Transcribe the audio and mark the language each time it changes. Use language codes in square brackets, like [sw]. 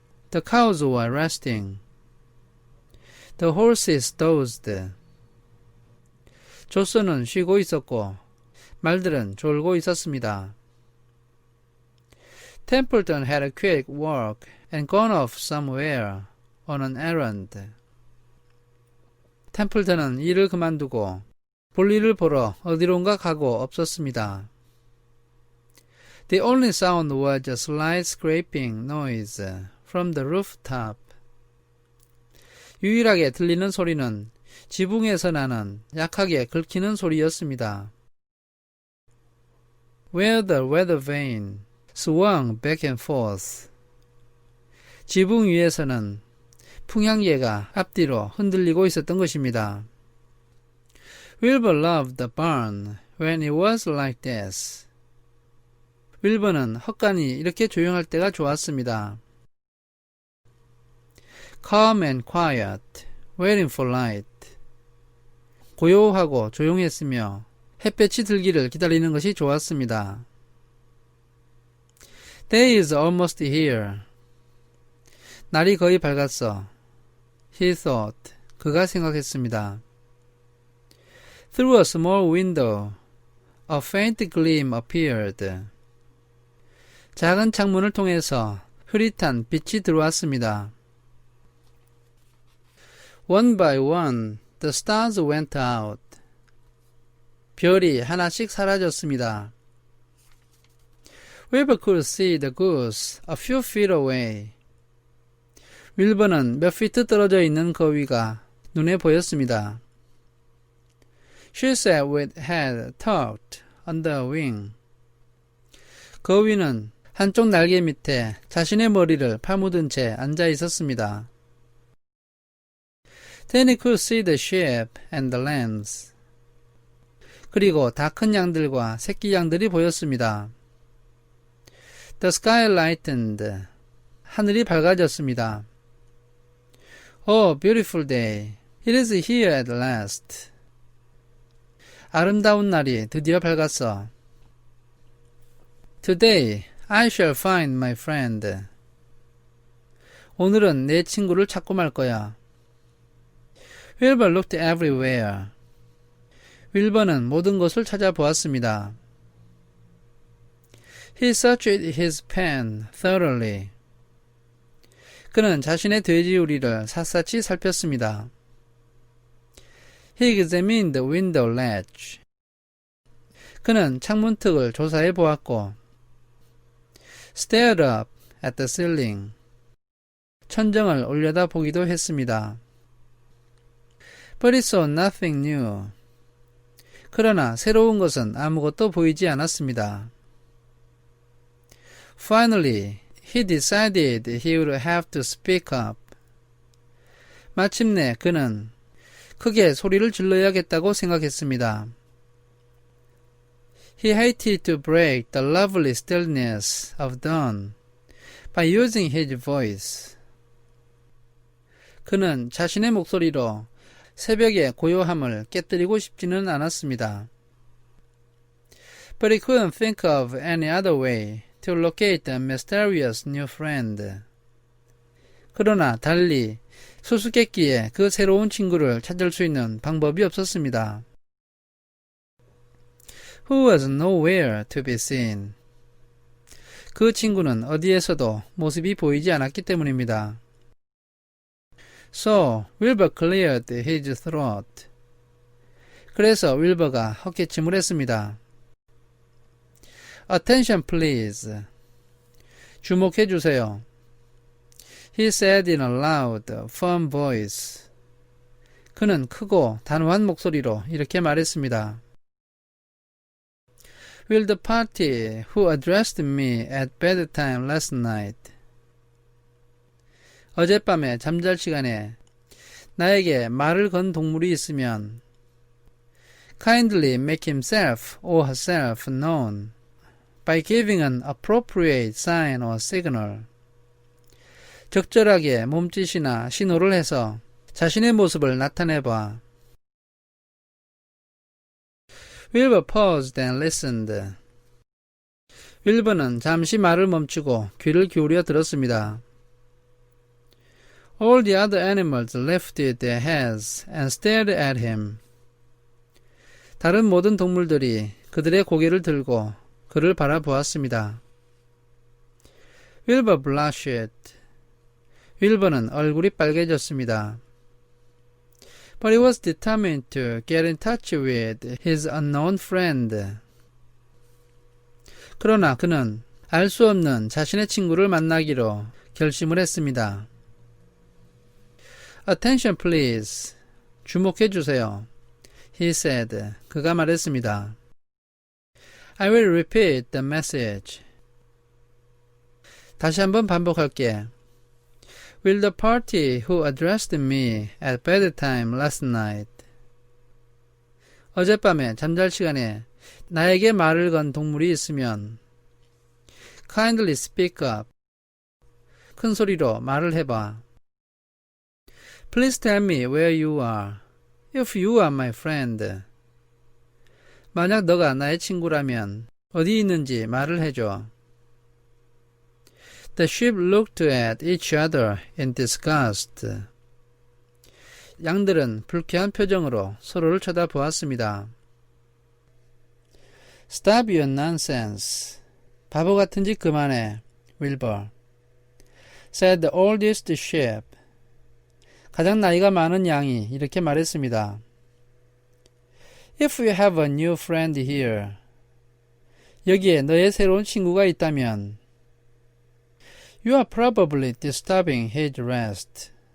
[en] The cows were resting. The horses dozed. [ko] 조선은 쉬고 있었고 말들은 졸고 있었습니다. [en] Templeton had quit work and gone off somewhere on an errand. [ko] 템플턴은 일을 그만두고 볼일을 보러 어디론가 가고 없었습니다. [en] The only sound was a slight scraping noise from the rooftop. [ko] 유일하게 들리는 소리는 지붕에서 나는 약하게 긁히는 소리였습니다. [en] Where the weather vane swung back and forth. [ko] 지붕 위에서는 풍향계가 앞뒤로 흔들리고 있었던 것입니다. [en] Wilbur loved the barn when it was like this. [ko] 윌버는 헛간이 이렇게 조용할 때가 좋았습니다. [en] Calm and quiet, waiting for light. [ko] 고요하고 조용했으며 햇볕이 들기를 기다리는 것이 좋았습니다. [en] Day is almost here. [ko] 날이 거의 밝았어. [en] He thought. [ko] 그가 생각했습니다. [en] Through a small window, a faint gleam appeared. [ko] 작은 창문을 통해서 흐릿한 빛이 들어왔습니다. [en] One by one, the stars went out. [ko] 별이 하나씩 사라졌습니다. [en] Wilbur could see the goose a few feet away. [ko] 윌버는 몇 피트 떨어져 있는 거위가 눈에 보였습니다. [en] She sat with head tucked under a wing. [ko] 거위는 한쪽 날개 밑에 자신의 머리를 파묻은 채 앉아 있었습니다. [en] Then he could see the sheep and the lambs. [ko] 그리고 다 큰 양들과 새끼 양들이 보였습니다. [en] The sky lightened. [ko] 하늘이 밝아졌습니다. [en] Oh, beautiful day. It is here at last. [ko] 아름다운 날이 드디어 밝았어. [en] Today, I shall find my friend. [ko] 오늘은 내 친구를 찾고 말 거야. [en] Wilbur looked everywhere. [ko] 윌버는 모든 것을 찾아보았습니다. [en] He searched his pen thoroughly. [ko] 그는 자신의 돼지우리를 샅샅이 살폈습니다. [en] He examined the window ledge. [ko] 그는 창문턱을 조사해 보았고, [en] stared up at the ceiling. [ko] 천정을 올려다 보기도 했습니다. [en] But he saw nothing new. [ko] 그러나 새로운 것은 아무것도 보이지 않았습니다. [en] Finally, he decided he would have to speak up. [ko] 마침내 그는 크게 소리를 질러야겠다고 생각했습니다. [en] He hated to break the lovely stillness of dawn by using his voice. [ko] 그는 자신의 목소리로 새벽의 고요함을 깨뜨리고 싶지는 않았습니다. [en] But he couldn't think of any other way to locate the mysterious new friend. [ko] 그러나 달리 수수께끼에 그 새로운 친구를 찾을 수 있는 방법이 없었습니다. [en] Who was nowhere to be seen. [ko] 그 친구는 어디에서도 모습이 보이지 않았기 때문입니다. [en] So, Wilbur cleared his throat. [ko] 그래서 윌버가 헛기침을 했습니다. [en] Attention please. [ko] 주목해 주세요. [en] He said in a loud, firm voice. [ko] 그는 크고 단호한 목소리로 이렇게 말했습니다. [en] Will the party who addressed me at bedtime last night. [ko] 어젯밤에 잠잘 시간에 나에게 말을 건 동물이 있으면 [en] kindly make himself or herself known by giving an appropriate sign or signal. [ko] 적절하게 몸짓이나 신호를 해서 자신의 모습을 나타내봐. [en] Wilbur paused and listened. [ko] 윌버는 잠시 말을 멈추고 귀를 기울여 들었습니다. [en] All the other animals lifted their heads and stared at him. [ko] 다른 모든 동물들이 그들의 고개를 들고 그를 바라보았습니다. [en] Wilbur blushed. [ko] 윌버는 얼굴이 빨개졌습니다. [en] But he was determined to get in touch with his unknown friend. [ko] 그러나 그는 알 수 없는 자신의 친구를 만나기로 결심을 했습니다. [en] Attention please. [ko] 주목해 주세요. [en] He said. [ko] 그가 말했습니다. [en] I will repeat the message. [ko] 다시 한번 반복할게. [en] Will the party who addressed me at bedtime last night. [ko] 어젯밤에 잠잘 시간에 나에게 말을 건 동물이 있으면 [en] kindly speak up. [ko] 큰 소리로 말을 해봐. [en] Please tell me where you are, if you are my friend. [ko] 만약 너가 나의 친구라면 어디 있는지 말을 해줘. [en] The sheep looked at each other in disgust. [ko] 양들은 불쾌한 표정으로 서로를 쳐다보았습니다. [en] Stop your nonsense. [ko] 바보 같은 짓 그만해, 윌버. [en] Said the oldest sheep. [ko] 가장 나이가 많은 양이 이렇게 말했습니다. [en] If you have a new friend here. [ko] 여기에 너의 새로운 친구가 있다면 [en] You are probably disturbing his rest.